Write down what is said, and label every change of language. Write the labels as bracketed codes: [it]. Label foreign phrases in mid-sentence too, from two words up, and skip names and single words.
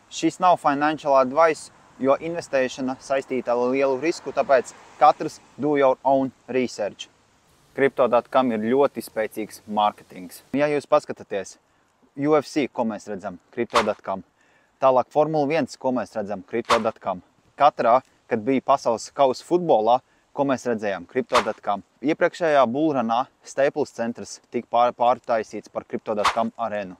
[lv] Šis nav [en] financial advice, [lv] jo investēšana saistīta ar lielu risku, tāpēc katrs [en] do your own research. [lv] Crypto.com ir ļoti spēcīgs mārketings. Ja jūs paskatāties UFC, ko mēs redzam, Crypto.com, tālāk Formula 1, ko mēs redzam, Crypto.com, katrā, kad bija pasaules kausa futbolā, ko mēs redzējām, Crypto.com. Iepriekšējā bullrunā Staples centrs tika pārtaisīts par Crypto.com arēnu.